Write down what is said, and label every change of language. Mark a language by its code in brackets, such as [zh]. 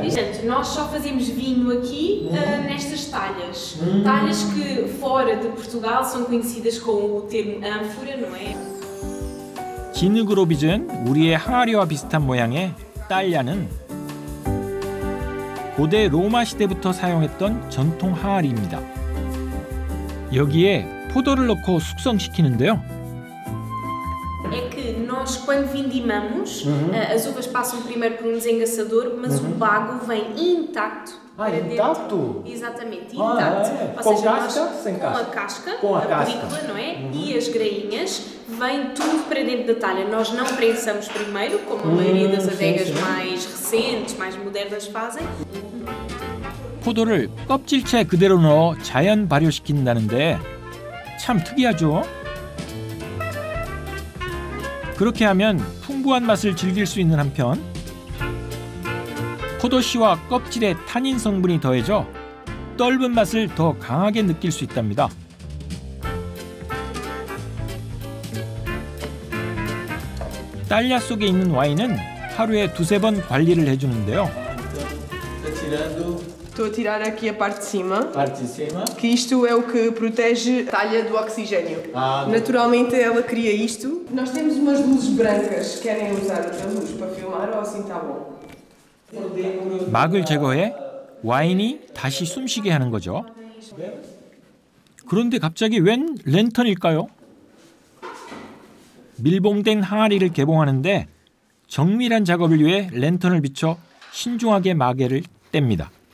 [pt] Portanto, nós só fazemos vinho aqui nestas talhas. Talhas que fora de Portugal são conhecidas com o termo ânfora, não é? [ko] 진흙으로 빚은 우리의 항아리와 비슷한 모양의 딸야는 고대 로마 시대부터 사용했던 전통 항아리입니다. 여기에 포도를 넣고 숙성시키는데요. [pt] É que nós, quando vindimamos, as uvas passam primeiro por um desengaçador, mas o bago vem intacto para intacto? dentro. Exatamente, intacto. Ou Com seja, casca? nós, Sem casca? com a película, não é? E as grainhas, vem tudo para dentro da talha. Nós não prensamos primeiro, como a maioria das adegas mais recentes, mais modernas fazem. [ko] 포도를 껍질째 그대로 넣어 자연 발효시킨다는데 참 특이하죠? 그렇게 하면 풍부한 맛을 즐길 수 있는 한편 포도씨와 껍질에 타닌 성분이 더해져 떫은 맛을 더 강하게 느낄 수 있답니다. 딸야 속에 있는 와인은 하루에 두세 번 관리를 해주는데요. [pt] Estou a tirar aqui a parte de cima. Parte de cima. Que isto é o que protege a talha do oxigênio. Naturalmente ela cria isto. Nós temos umas luzes brancas. Querem usar outra luz para filmar ou assim está bom? [ko] 막을 제거해 와인이 다시 숨쉬게 하는 거죠. 그런데 갑자기 웬 랜턴일까요? 밀봉된 항아리를 개봉하는데 정밀한 작업을 위해 랜턴을 비춰 신중하게 마개를 뗍니다.